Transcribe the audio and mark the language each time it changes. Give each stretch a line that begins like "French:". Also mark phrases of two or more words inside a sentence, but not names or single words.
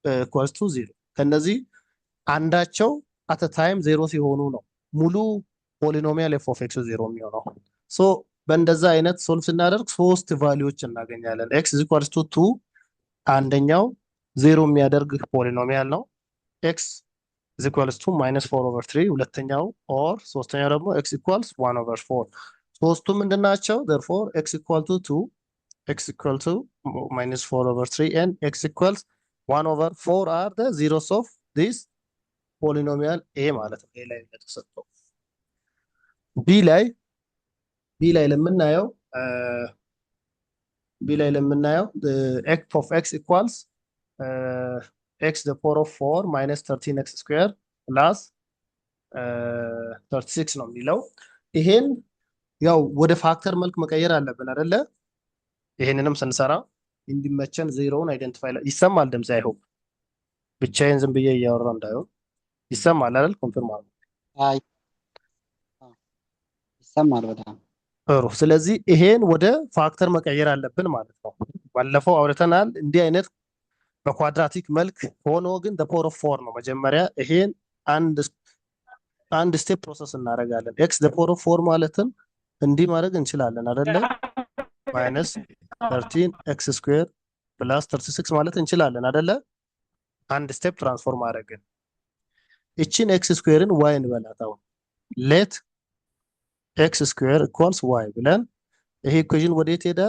English: equals to 0
Amharic: ከነዚህ አንዳቸው
English: at time 0
Amharic: ሲሆኑ ነው ሙሉ
English: polynomial f of x
Amharic: 0 የሚሆነው። ሶ በእንደዛ አይነት ሶልቭ ስናደርግ ሶስት ቫሊዎች እናገኛለን።
English: x equals to 2
Amharic: አንደኛው 0 የሚያደርግ ፖሊኖሚያል ነው።
English: x equals to minus 4 over 3
Amharic: ሁለተኛው፣ ኦር ሶስተኛው ደግሞ
English: x equals 1 over 4።
Amharic: ሶስቱም ምንድናቸው?
English: therefore x equal to 2 x equal to minus 4 over 3 and x equals 1 over 4 are the zeros of this polynomial a
Amharic: ማለት ነው። a ላይ ተሰጠው። b ላይ ለምናየው
English: x of x equals x the power of 4 minus 13x square plus 36
Amharic: ነው የሚለው። ይሄን ያው ወደ ፋክተር መልክ መቀየር አለብን አይደለ? ይሄንንም ስንሰራ እንዲመቸን ዜሮውን አይደንቲፋይ ይሰማል። ድምጽ አይሆን ብቻዬን ዝም ብዬ እያወራ እንዳይሆን ይሰማል አይደል? ኮንፈርም አድርጉ። አይ ይሰማል በጣም ጥሩ። ስለዚህ ይሄን ወደ ፋክተር መቀየር አለብን ማለት ነው። ባለፈው አውርተናል። እንዲህ አይነት በኳድራቲክ መልክ ሆኖ ግን
English: the power of 4
Amharic: ነው። መጀመሪያ ይሄን አንድ
English: step process
Amharic: እናደርጋለን።
English: x the power of 4
Amharic: ማለትም እንዲህ ማድረግ እንችላለን አይደለ?
English: minus 13 x square plus 36
Amharic: ማለት እንችላለን አይደለ? አንድ
English: step transform
Amharic: አደረግን። እቺን
English: x square
Amharic: ዋይ እንበላት። አሁን
English: let x square equals y
Amharic: ብለን ይሄ ኢኩዌሽን ወዴት ይሄዳል?